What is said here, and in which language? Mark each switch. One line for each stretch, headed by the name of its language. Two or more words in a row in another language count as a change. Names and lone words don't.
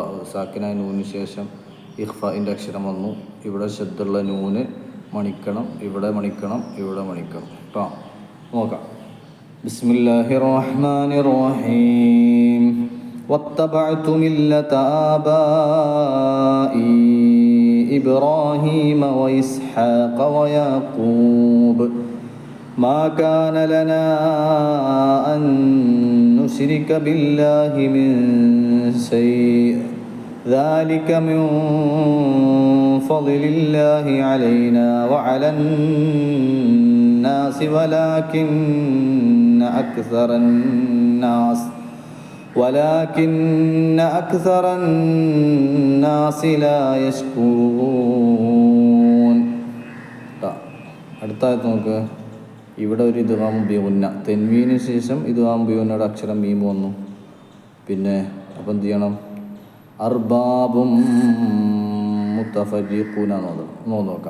Malayalam: സാക്കിനായ നൂന് ശേഷം ഇഖ്ഫാൻ്റെ അക്ഷരം വന്നു. ഇവിടെ ശദ്ദുള്ള നൂന് മണിക്കണം, ഇവിടെ മണിക്കണം, ഇവിടെ മണിക്കണം കേട്ടോ.
Arabic: നോക്കാം. بسم الله الرحمن الرحيم. واتبعت ملة آبائي إبراهيم وإسحاق ويعقوب ما كان لنا أن نشرك بالله من شيء ذلك من فضل الله علينا وعلى الناس ولكن أكثر الناس لا يشكرون.
Malayalam: അടുത്ത ആയത്ത് നോക്ക്. ഇവിടെ ഒരു
Arabic: إدغام بغنة,
Malayalam: തെൻവീന് ശേഷം
Arabic: إدغام بغنة
Malayalam: അക്ഷരം മീം വന്നു. പിന്നെ അപ്പം എന്ത് ചെയ്യണം?
Arabic: أرباب متفرقون
Malayalam: നോക്കാം.